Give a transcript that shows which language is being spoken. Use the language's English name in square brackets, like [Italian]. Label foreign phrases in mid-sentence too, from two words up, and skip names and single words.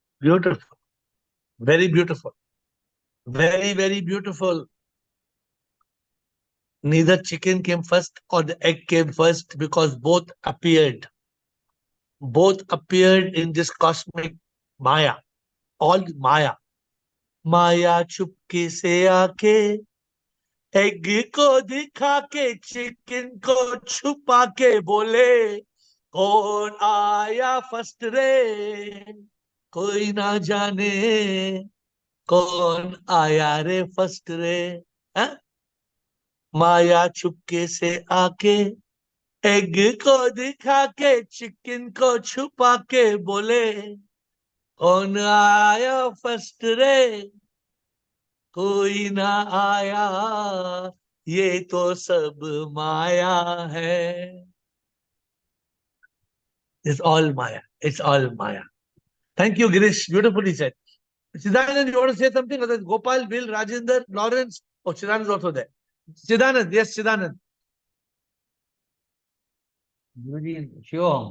[English] Beautiful. Very beautiful. Very, very beautiful. Neither chicken came first or the egg came first because both appeared. Both appeared in this cosmic Maya. [Hindi] All Maya. माया चुपके से आके, एग को दिखा के, चिकन को छुपा के बोले, कौन आया फर्स्ट रे, कोई ना जाने, कौन आया रे फर्स्ट रे. Huh? माया चुपके से आके एग को दिखा के चिकन को छुपा के बोले कौन आया फर्स्ट रे कोई ना आया ये तो सब माया है. [English] It's all Maya. It's all Maya. Thank you, Girish. Beautifully said. Siddhanand, you want to say something? Other Gopal, Bill, Rajendra, Lawrence. Oh, Siddhanand is also there. Siddhanand, yes, Siddhanand. Guruji, Shivam.